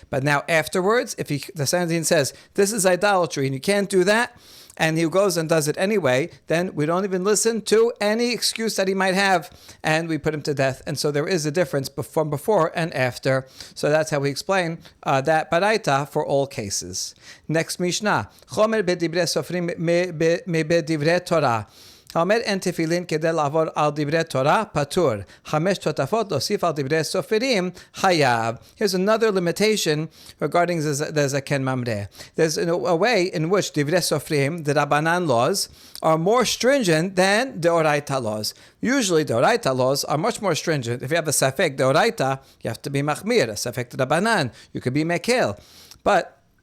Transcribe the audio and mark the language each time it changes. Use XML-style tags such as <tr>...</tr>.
<en>But now afterwards, if the Sanhedrin says, this is idolatry and you can't do that, and he goes and does it anyway, then we don't even listen to any excuse that he might have, and we put him to death. And so there is a difference from before and after. So that's how we explain that baraita for all cases. Next Mishnah.</en> <he>Chomer bedivrei sofrim me bedivrei Torah. האומר אין תפילין כדי לעבור על דברי תורה, פטור. 5 תותפות להוסיף על דברי סופרים, חייב.</he> <en>Here's another limitation regarding the Zaken Mamreh. There's a way in which דברי סופרים, the Rabbanan laws, are more stringent than the Oraita laws. Usually the Oraita laws are much more stringent. If you have a safek the Oraita, you have to be machmir. A safek the Rabbanan, you could be mekel. But</en>